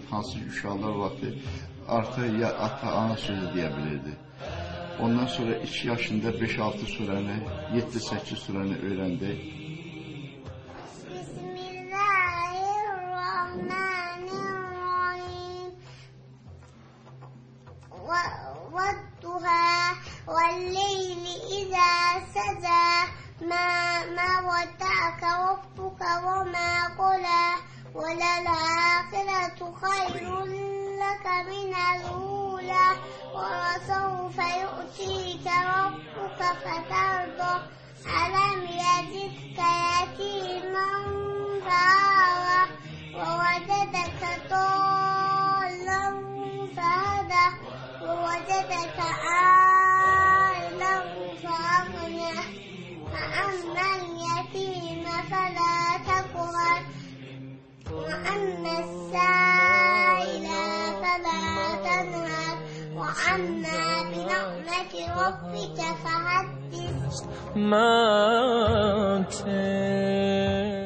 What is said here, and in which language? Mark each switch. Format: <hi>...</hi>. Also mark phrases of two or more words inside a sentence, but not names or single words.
<az>Hansı ki, uşaqlar vaxtı artıq ya ata-ana sözü deyə bilirdi. Ondan sonra 2 yaşında 5-6 surəni, 7-8 surəni öyrəndi.</az> <ar>بِسْمِ اللَّهِ الرَّحْمَٰنِ الرَّحِيمِ. وَالضُّحَىٰ وَاللَّيْلِ إِذَا سَجَىٰ مَا وَدَّعَكَ رَبُّكَ وَمَا قَلَىٰ وَلَلْآخِرَةُ خَيْرٌ لَكَ مِنَ الْأُولَىٰ وَسَوْفَ يُؤْتِيكَ رَبُّكَ فَتَرْضَىٰ أَلَمْ يَجِدْكَ يَتِيمًا فَآوَىٰ وَوَجَدَكَ ضَالًّا فَهَدَىٰ وَوَجَدَكَ عَائِلًا فَأَغْنَىٰ فَأَمَّا الْيَتِيمَ فَلَا تَقْهَرْ وَأَمَّا السَّائِلَ فَلَا تَنْهَرْ وَأَمَّا بِنِعْمَةِ رَبِّكَ فَحَدِّثْ</ar>